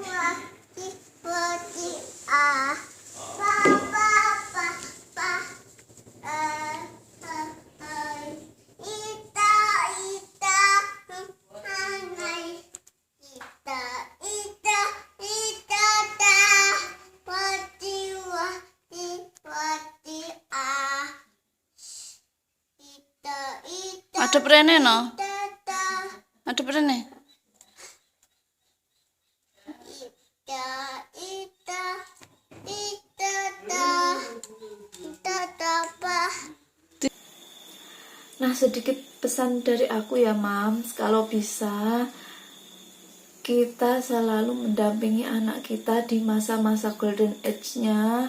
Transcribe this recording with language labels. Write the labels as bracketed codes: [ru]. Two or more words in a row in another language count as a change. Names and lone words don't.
[jv] wati, Papa, hai, ita, anai, ita, ta, wati, ita, Adep rene no. ta, Adep rene. [id] Nah, sedikit pesan dari aku ya, Mams. Kalau bisa, kita selalu mendampingi anak kita di masa-masa [en] golden age- [id] nya.